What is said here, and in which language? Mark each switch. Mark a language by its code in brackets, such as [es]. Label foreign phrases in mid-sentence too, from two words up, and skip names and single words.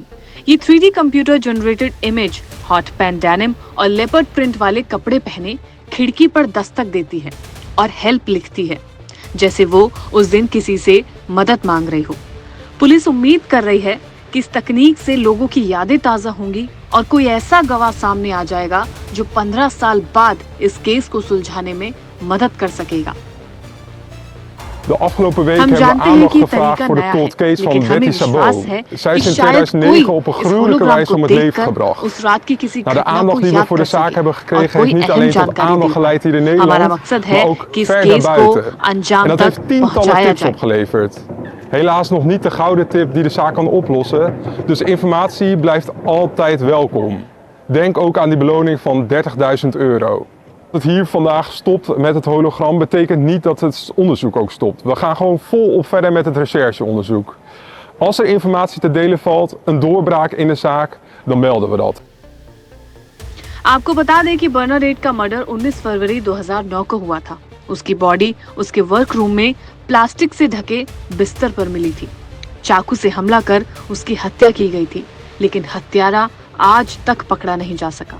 [hi] ये 3D [en] computer generated image hot pant denim [hi] और [en] leopard print [hi] वाले कपड़े पहने खिड़की पर दस्तक देती है और हेल्प लिखती है, जैसे वो उस दिन किसी से मदद मांग रही हो। पुलिस उम्मीद कर रही है कि इस तकनीक से लोगों की यादें ताजा होंगी और कोई ऐसा गवाह सामने आ जाएगा जो 15 साल बाद इस केस को सुलझाने में मदद कर सकेगा। [nl] De afgelopen week hebben we aandacht gevraagd voor de cold case van Betty Sabot. Zij is in 2009 op een gruwelijke wijze om het leven gebracht. De aandacht die we voor de zaak hebben gekregen heeft niet alleen tot aandacht geleid hier in Nederland, maar ook ver daarbuiten. En dat heeft tientallen tips opgeleverd. Helaas nog niet de gouden tip die de zaak kan oplossen, dus informatie blijft altijd welkom. Denk ook aan die beloning van €30.000. Dat het hier vandaag stopt met het hologram betekent niet dat het onderzoek ook stopt. We gaan gewoon volop verder met het rechercheonderzoek. Als er informatie te delen valt, een doorbraak in de zaak, dan melden we dat. [hi] आपको बता दें कि बर्नाडेट का मर्डर 19 फरवरी 2009 को हुआ था। उसकी बॉडी उसके [en] work room [hi] में प्लास्टिक से ढके बिस्तर पर मिली थी। चाकू से हमला कर उसकी हत्या की गई थी, लेकिन हत्यारा आज तक पकड़ा नहीं जा सका।